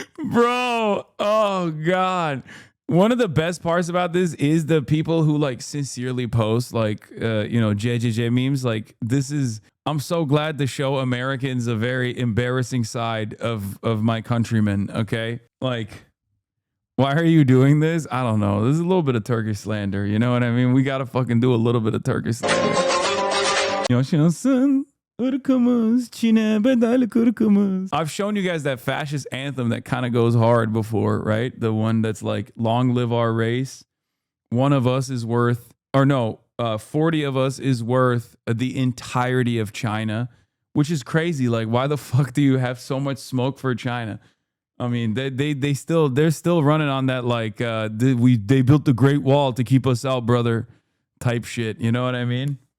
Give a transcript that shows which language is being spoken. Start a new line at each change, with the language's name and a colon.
English: Bro, oh God. One of the best parts about this is the people who like sincerely post like, you know, JJJ memes. Like this is, I'm so glad to show Americans a very embarrassing side of my countrymen. Okay. Like Why are you doing this? I don't know. This is a little bit of Turkish slander. You know what I mean? We got to fucking do a little bit of Turkish slander.
Turkish: Yaşasın ırkımız, Çin'e bedel kırkımız.
English: I've shown you guys that fascist anthem that kind of goes hard before, right? The one that's like, long live our race. One of us is worth, or no, 40 of us is worth the entirety of China, which is crazy. Like, why the fuck do you have so much smoke for China? I mean, they're still running on that, like, they built the Great Wall to keep us out, brother, type shit. You know what I mean?